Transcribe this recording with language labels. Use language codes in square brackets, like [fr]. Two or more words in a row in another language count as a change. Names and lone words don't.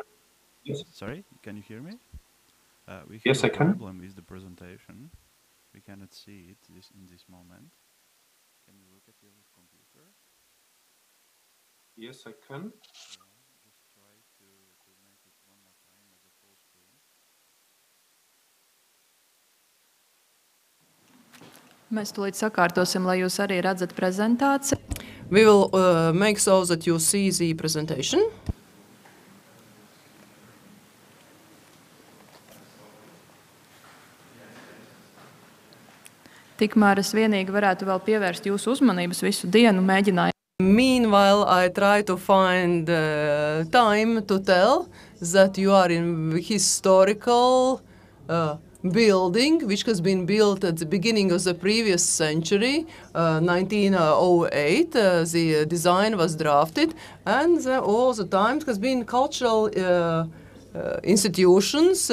[en] Yes. Sorry, can you hear me? We have yes, I can. Problem with the presentation. We cannot see it in this moment. Can you look at your computer? Yes, I can. Just try to make it one more time as a full screen. [lv] Mēs tūlīt sakārtosim, lai jūs arī redzat prezentāciju. [en] We will make so that you see the presentation. [lv] Tikmēr es vienīgi varētu vēl pievērst jūsu uzmanības visu dienu mēģinājumu. [en] Meanwhile, I try to find time to tell that you are in historical building, which has been built at the beginning of the previous century, 1908. The design was drafted, and all the time has been cultural institutions.